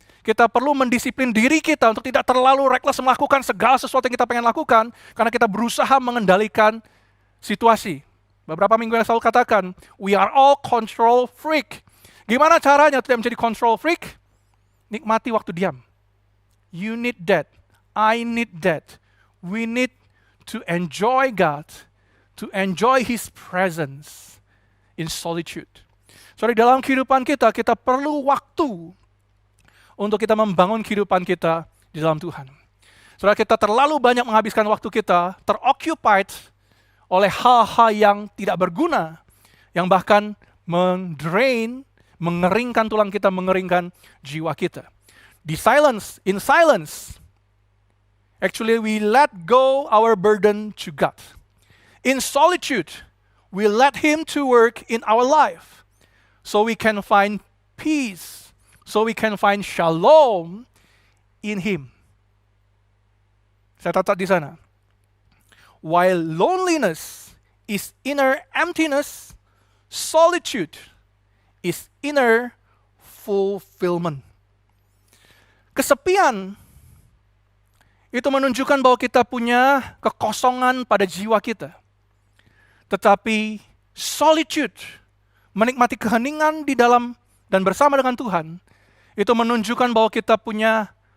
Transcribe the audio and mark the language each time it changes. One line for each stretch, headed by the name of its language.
Indonesian: Kita perlu mendisiplin diri kita untuk tidak terlalu reckless melakukan segala sesuatu yang kita pengen lakukan, karena kita berusaha mengendalikan situasi. Beberapa minggu yang selalu katakan,
English: we are all control freak.
Indonesian: Gimana caranya tidak menjadi control freak? Nikmati waktu diam.
English: You need that. I need that. We need to enjoy God, to enjoy His presence in solitude.
Indonesian: So, di dalam kehidupan kita, kita perlu waktu untuk kita membangun kehidupan kita di dalam Tuhan. Saudara, kita terlalu banyak menghabiskan waktu kita teroccupied oleh hal-hal yang tidak berguna, yang bahkan mendrain, mengeringkan tulang kita, mengeringkan jiwa kita.
English: In silence, actually we let go our burden to God. In solitude, we let Him to work in our life, so we can find peace, so we can find shalom in Him.
Indonesian: Saya catat di sana.
English: While loneliness is inner emptiness, solitude is inner fulfillment.
Indonesian: Kesepian itu menunjukkan bahwa kita punya kekosongan pada jiwa kita. Tetapi solitude, menikmati keheningan di dalam dan bersama dengan Tuhan, itu menunjukkan bahwa kita punya